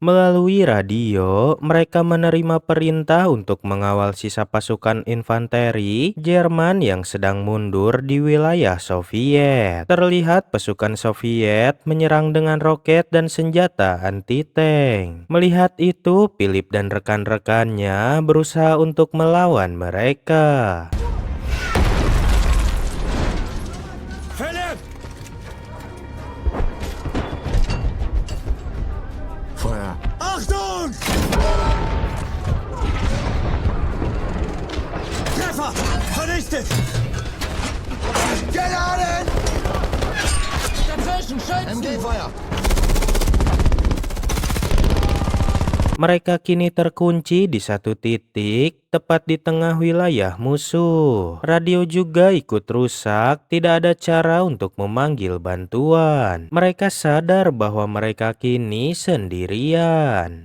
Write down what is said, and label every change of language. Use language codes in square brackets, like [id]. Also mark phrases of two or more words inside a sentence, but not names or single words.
[id] Melalui radio, mereka menerima perintah untuk mengawal sisa pasukan infanteri Jerman yang sedang mundur di wilayah Soviet. Terlihat pasukan Soviet menyerang dengan roket dan senjata anti-tank. Melihat itu, Philip dan rekan-rekannya berusaha untuk melawan mereka. [de] Philipp! Feuer! Achtung! Treffer! Vernichtet! Geladen! Dazwischen, schützen! MG-Feuer! [id] Mereka kini terkunci di satu titik, tepat di tengah wilayah musuh. Radio juga ikut rusak, tidak ada cara untuk memanggil bantuan. Mereka sadar bahwa mereka kini sendirian.